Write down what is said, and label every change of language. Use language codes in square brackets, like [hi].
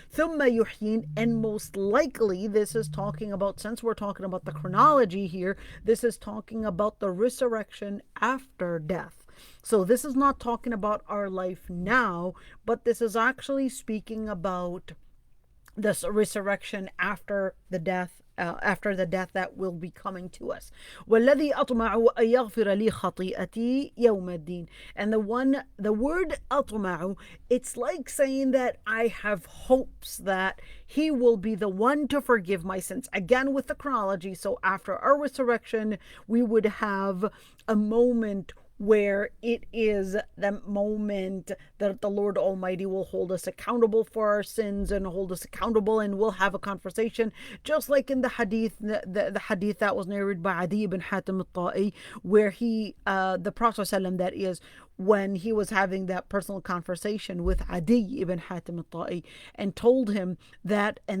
[ar] ثُمَّ يُحْيِينَ, [en] and most likely this is talking about, since we're talking about the chronology here, this is talking about the resurrection after death. So this is not talking about our life now, but this is actually speaking about this resurrection after the death that will be coming to us. [ar] وَالَّذِي أَطْمَعُ أَن يَغْفِرَ لِي خَطِيئَتِي يَوْمَ الدِّينِ. [en] And the word أطمع, it's like saying that I have hopes that He will be the one to forgive my sins. Again, with the chronology, so after our resurrection, we would have a moment where it is the moment that the Lord Almighty will hold us accountable for our sins and hold us accountable, and we'll have a conversation, just like in the hadith, the hadith that was narrated by Adi ibn Hatim al-Ta'i, where the Prophet ﷺ, that is, when he was having that personal conversation with Adi ibn Hatim al-Ta'i, and told him that,